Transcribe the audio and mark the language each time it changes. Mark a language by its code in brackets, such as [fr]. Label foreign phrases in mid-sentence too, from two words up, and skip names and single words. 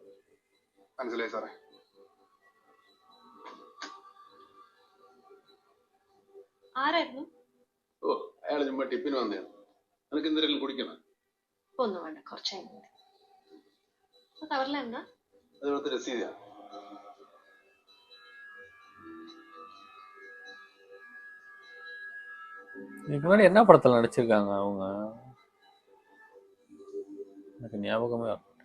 [ml] മനസ്സിലായി സാറേ. ആരായിരുന്നു? ഓ, അയാൾ ചുമ്മാ ടിപ്പിന് വന്നതാണ്. നിനക്ക് എന്തെങ്കിലും കുടിക്കണം? ഒന്നും വേണ്ട, കുറച്ച് കഴിഞ്ഞ് കവറിലെന്താ? അത് ഇവിടുത്തെ രസീതാണ്. [ta] இதுக்கு முன்னாடி என்ன படத்துல நடிச்சிருக்காங்க அவங்க? எனக்கு ஞாபகமே வரல.